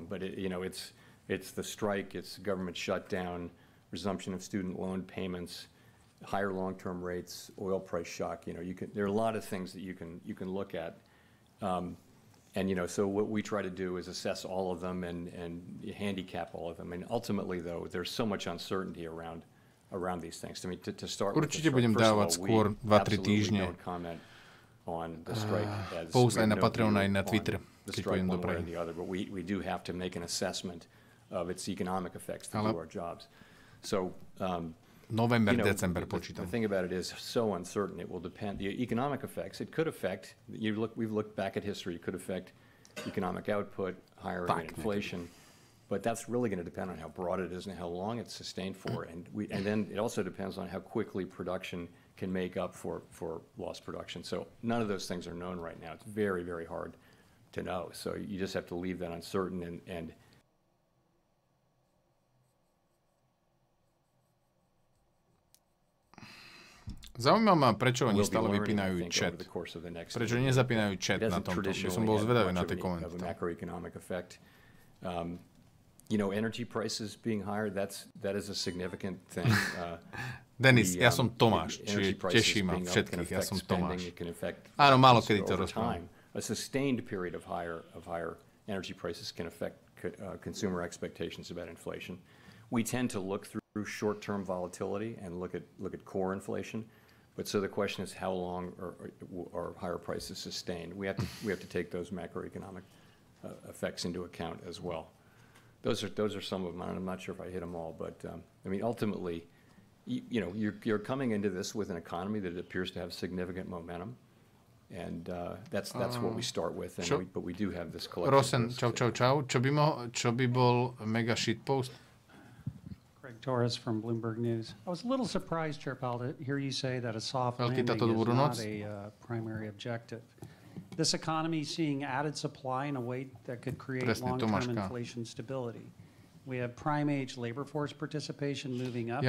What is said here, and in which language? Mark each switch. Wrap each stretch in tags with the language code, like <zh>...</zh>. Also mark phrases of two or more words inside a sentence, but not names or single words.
<en>But it's the strike, it's government shutdown, resumption of student loan payments, higher long-term rates, oil price shock. There are a lot of things that you can look at, and so what we try to do is assess all of them and handicap all of them. And ultimately, though, there's so much uncertainty around these things. I mean, to start with,</en> <sk>určite budem dávať skôr 2-3 týždne post aj na Patreon, aj na Twitter, keď pôjdem do Prahy.</sk> <en>But we do have to make an assessment of its economic effects to do our jobs. So.</en> <sk>November, December počítam.</sk> <en>The thing about it is so uncertain. It will depend. The economic effects, it could affect, we've looked back at history, it could affect economic output, higher inflation, but that's really going to depend on how broad it is and how long it's sustained for. And then it also depends on how quickly production can make up for lost production. So none of those things are known right now. It's very, very hard to know. So you just have to leave that uncertain and</en> <sk>Zaujíma ma, prečo oni stále vypínajú chat. Prečo nezapínajú chat na tomto? Že som bol zvedavý na tie komenty.</sk> <en>Energy prices being higher, that is a significant thing.</en> <sk>Denis, ja som Tomáš, čiže teší ma všetkých, ja som Tomáš. Áno, málo kedy to rozprávam.</sk> <en>A sustained period of higher energy prices can affect consumer expectations about inflation. We tend to look through short-term volatility and look at core inflation. But so the question is, how long are higher prices sustained? We have to take those macroeconomic effects into account as well. Those are some of them. I'm not sure if I hit them all, but I mean, ultimately, you're coming into this with an economy that appears to have significant momentum, and that's what we start with. But we do have this collection. Rosen,</en> <sk>čau. Čo by bol mega shitpost?</sk> <en>Torres from Bloomberg News. I was a little surprised, Chair Powell, to hear you say that a soft landing is not a primary objective. This economy is seeing added supply in a way that could create long-term inflation stability. We have prime-age labor force participation moving up.</en>